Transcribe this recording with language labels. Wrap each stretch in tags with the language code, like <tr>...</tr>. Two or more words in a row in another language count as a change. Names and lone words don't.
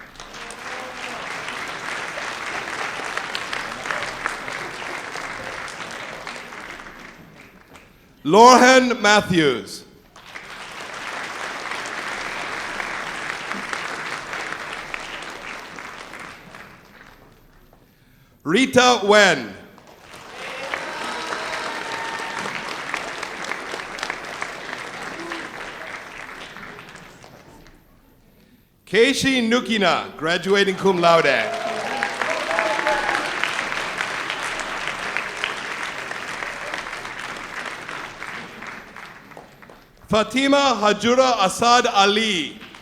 <en>Lorhan Matthews. Rita Wen. Keishi Nukina, graduating cum laude. Fatima Hajura Asad Ali.</en>